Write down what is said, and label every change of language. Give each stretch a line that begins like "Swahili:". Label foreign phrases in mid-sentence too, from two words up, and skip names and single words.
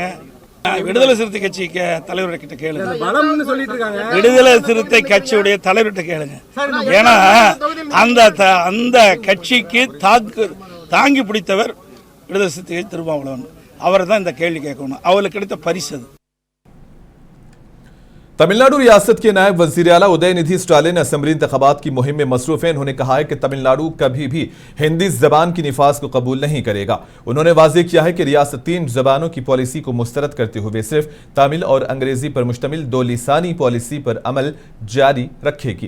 Tamil: விடுதலை சிறுத்தை கட்சி தலைவர்கிட்ட கேளுங்க, விடுதலை சிறுத்தை கட்சியுடைய தலைவர்கிட்ட கேளுங்க, ஏன்னா அந்த கட்சிக்கு தாங்கி பிடித்தவர் விடுதலை சிறுத்தை கட்சி திருமாவளவன், அவர் தான் இந்த கேள்வி கேட்கணும், அவருக்கு கிடைத்த பரிசு அது।
Urdu: تمل ناڈو ریاست کے نائب وزیر اعلیٰ ادے ندھی اسٹالن اسمبلی انتخابات کی مہم میں مصروف ہیں. انہوں نے کہا ہے کہ تمل ناڈو کبھی بھی ہندی زبان کی نفاذ کو قبول نہیں کرے گا. انہوں نے واضح کیا ہے کہ ریاست 3 زبانوں کی پالیسی کو مسترد کرتے ہوئے صرف تمل اور انگریزی پر مشتمل 2 لسانی پالیسی پر عمل جاری رکھے گی.